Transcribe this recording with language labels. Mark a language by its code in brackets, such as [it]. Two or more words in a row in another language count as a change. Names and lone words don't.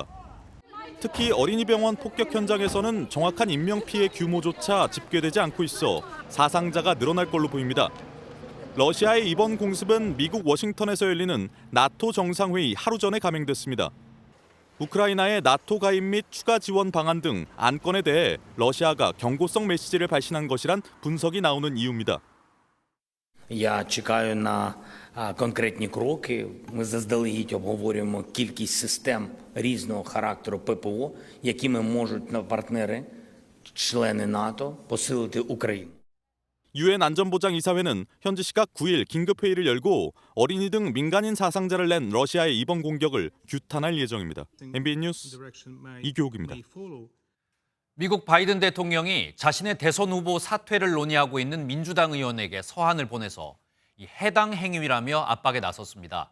[ko] 특히 어린이병원 폭격 현장에서는 정확한 인명피해 규모조차 집계되지 않고 있어 사상자가 늘어날 걸로 보입니다. 러시아의 이번 공습은 미국 워싱턴에서 열리는 나토 정상회의 하루 전에 감행됐습니다. 우크라이나의 나토 가입 및 추가 지원 방안 등 안건에 대해 러시아가 경고성 메시지를 발신한 것이란 분석이 나오는 이유입니다. [uk] Я чекаю на конкретні кроки. Ми заздалегідь обговорюємо кількість систем різного характеру ППО, якими можуть партнери, члени НАТО, посилити Україну. [ko] 유엔 안전보장이사회는 현지 시각 9일 긴급회의를 열고 어린이 등 민간인 사상자를 낸 러시아의 이번 공격을 규탄할 예정입니다. MBN 뉴스 이규옥입니다. 미국 바이든 대통령이 자신의 대선 후보 사퇴를 논의하고 있는 민주당 의원에게 서한을 보내서 해당 행위라며 압박에 나섰습니다.